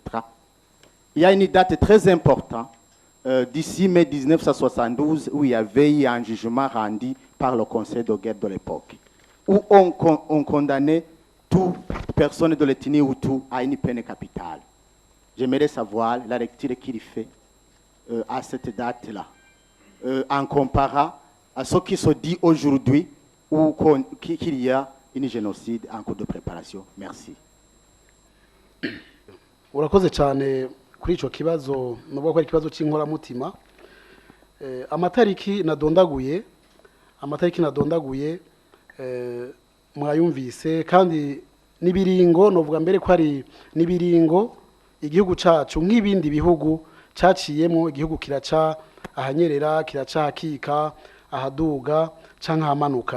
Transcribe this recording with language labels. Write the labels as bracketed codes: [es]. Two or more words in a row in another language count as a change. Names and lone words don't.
[fr] Il y a une date très importante, d'ici mai 1972, où il y avait eu un jugement rendu par le conseil de guerre de l'époque, où on condamnait toute personne de l'ethnie Hutu à une peine capitale. J'aimerais savoir la lecture qu'il fait à cette date-là, en comparant à ce qui se dit aujourd'hui, où qu'il y a un génocide en cours de préparation. Merci. [rn] Urakoze cyane kuri ico kibazo, nubwo ko ari kibazo cy'inkoramutima. Amatariki nadondaguye mwayumvise, kandi nibiringo novuga mbere ko ari nibiringo igihugu cacu nk'ibindi bihugu caciyemo, igihugu kiraca ahanyerera, kiraca hakika, ahaduga canke ahamanuka.